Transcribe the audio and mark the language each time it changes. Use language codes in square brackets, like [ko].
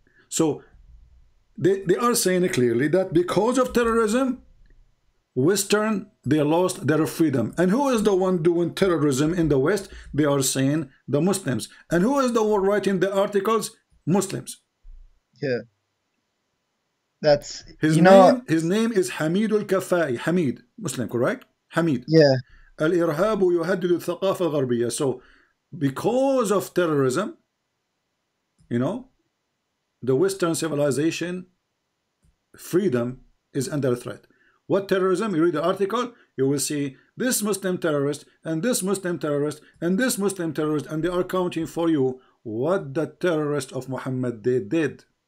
[en] So they are saying clearly that because of terrorism, Western, they lost their freedom. And who is the one doing terrorism in the West? They are saying the Muslims. And who is the one writing the articles? Muslims. Yeah. That's his name is Hamid al-Kafai. Hamid, Muslim, correct? Hamid. Yeah. [ar] الإرهاب يهدد الثقافة الغربية. [en] So because of terrorism, the Western civilization freedom is under threat. What terrorism? You read the article, you will see this Muslim terrorist and this Muslim terrorist and this Muslim terrorist, and they are counting for you what the terrorist of Muhammad they did.